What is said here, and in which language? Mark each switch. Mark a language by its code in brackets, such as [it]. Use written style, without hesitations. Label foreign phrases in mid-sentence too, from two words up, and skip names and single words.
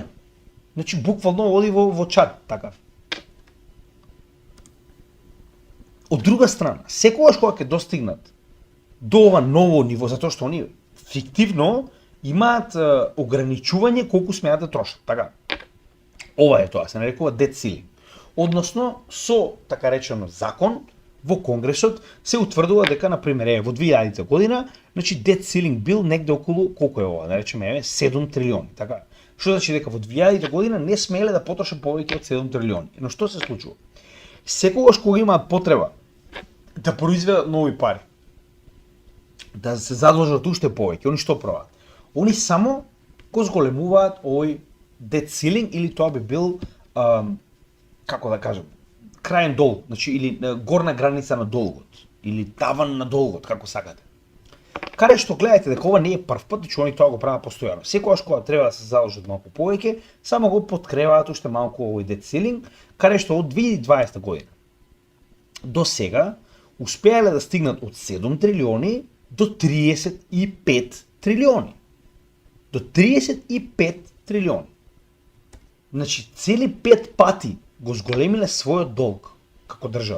[mk] Значи буквално оди во чар, така. Од друга страна, секогаш кога ќе достигнат до ова ново ниво, затоа што они фиктивно имаат ограничување колку смеат да трошат, така. Ова е тоа, се нарекува [en] debt ceiling. [mk] Односно, со така речено закон во Конгресот се утврдува дека, например, во 2000 година, значи [en] debt ceiling [mk] бил негде околу, колку е ова, да речеме, 7 трилиони, така. Што значи дека во 2000 година не смеле да потрошат повеќе од 7 трилиони. Но што се случува? Секогаш кога имаат потреба да произведат нови пари, да се задолжат уште повеќе, они што прават? Они само го зголемуваат овој [en] debt ceiling, [mk] или тоа би бил, како да кажам, краен долг, значи, или горна граница на долгот, или таван на долгот, како сакате. Каде што гледајте дека ова не е прв пат, значи они тоа го прават постојано. Секогаш кога треба да се задолжат малку повеќе, само го подкреваат уште малку овој [en] debt ceiling, [mk] каде што од 2020 година до сега успеале да стигнат од 7 трилиони до 35 трилиони. До 35 трилиони. Значи, цели 5 пати го зголемиле својот долг како држава.